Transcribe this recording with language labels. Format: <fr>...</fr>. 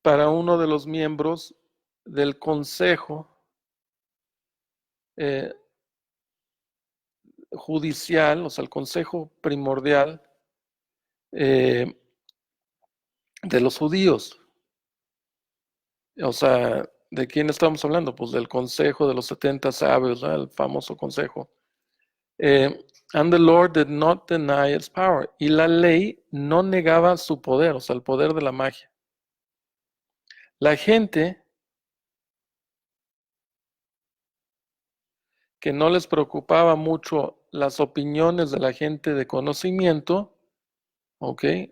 <es>uno de los miembros del consejo judicial, o sea, el consejo primordial de los judíos. O sea, ¿de quién estamos hablando? Pues del consejo de los 70 sabios, ¿no? El famoso consejo.</es> <en>And the Lord did not deny its power.</en> <es>Y la ley no negaba su poder, o sea, el poder de la magia. La gente que no les preocupaba mucho las opiniones de la gente de conocimiento, ¿ok?</es>